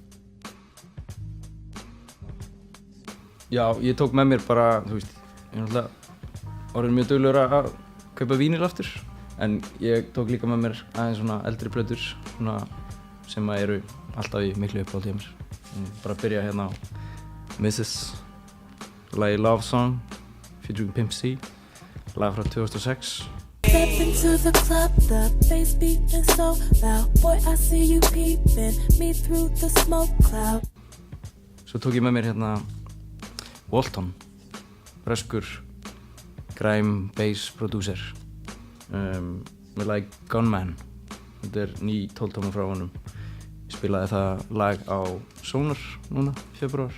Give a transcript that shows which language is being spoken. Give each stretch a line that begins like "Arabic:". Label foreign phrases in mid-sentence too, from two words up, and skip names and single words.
Icelandic: Já, ég tók með mér bara, þú veist, ég er náttúrulega orðinn mjög duglegur að kaupa vínil aftur. En ég tók líka með mér aðeins svona eldri plötur svona, sem eru alltaf í miklu uppáhaldi hjá mér. Bara að byrja hérna á Mrs. lagi Love Song featuring Pimp C, lag frá 2006.
English: Step into the club, the bass beating so loud. Boy, I see you peeping me through the smoke cloud.
Icelandic: Svo tók ég með mér hérna Walton, breskur
English: grime bass producer.
Icelandic: Með lagi Gunman. Þetta er ný 12 tóma frá honum. Ég spilaði það lag á Sonar núna í febrúar.